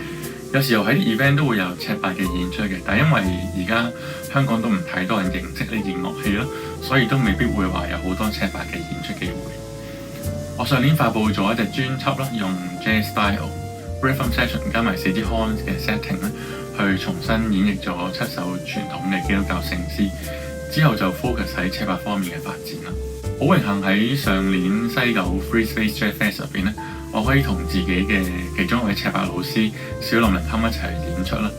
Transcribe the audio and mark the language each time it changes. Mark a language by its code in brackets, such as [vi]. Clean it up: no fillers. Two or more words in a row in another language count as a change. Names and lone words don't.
[yue] 有時候喺啲 event 都會有尺八嘅演出嘅，但係因為而家香港都唔太多人認識呢件樂器啦，所以都未必會話有好多尺八嘅演出機會。我上年發佈咗一隻專輯啦，用 [en] jazz style、rhythm section [yue] 加埋4支 horns 嘅 setting 咧，去重新演繹咗7首傳統嘅基督教聖詩，之後就 focus 喺尺八方面嘅發展啦。好榮幸喺上年西九 Free Space Jazz Fest 入邊咧，我可以同自己嘅其中一位尺八老師小林鈴勘一齊演出啦。